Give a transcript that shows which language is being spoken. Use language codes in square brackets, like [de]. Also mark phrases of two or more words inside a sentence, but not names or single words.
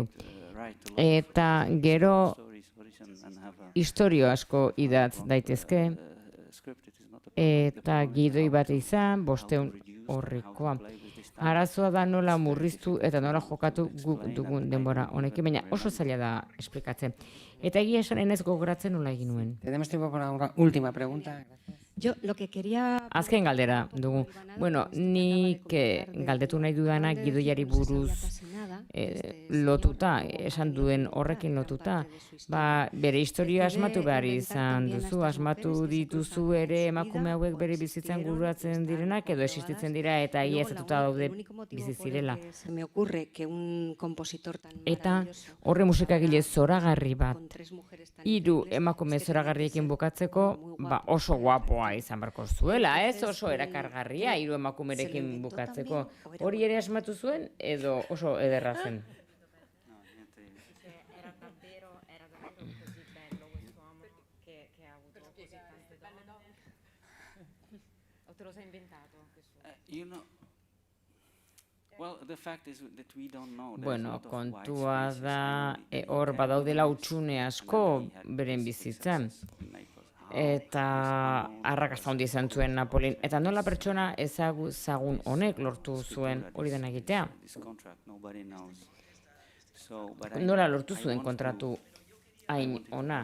[eu] Eta gero istorio asko idatz daitezke, eta gidoi bat izan, 500 horrekoa. Arazoa da nola murriztu eta nola jokatu guk dugun denbora honekin, baina oso zaila da esplikatzen. Eta egia esan enez gogoratzen nola egin nuen. [es] Tenemos tiempo para una última pregunta. Yo lo que quería... [eu] Azken galdera dugu. Nik galdetu nahi dudanak gidoiari buruz lotuta, esan duen horrekin lotuta, bere historia asmatu behar izan duzu, asmatu dituzu ere emakume hauek bere bizitzan guratzen direnak edo existitzen dira eta egiazatuta daude bizi zirela. [es] Se me ocurre que un compositor tan [eu] Eta horre musikagile zoragarri bat, 3 emakume zoragarriekin bukatzeko, oso guapoa izan barko zuela, ez oso erakargarria 3 emakumerekin bukatzeko. Hori ere asmatu zuen edo oso ederra zen? [it] Era davvero così bello quest'uomo che ha avuto così tante donne. O te lo sei inventato? [en] Well, the fact is that we don't know. [eu] Bueno, kontua da, hor badaudela hutsune asko beren bizitzan. Eta arrakasta handia izan zuen Napolin. Eta nola pertsona ezagun honek lortu zuen hori dena egitea? Nola lortu zuen kontratu hain ona?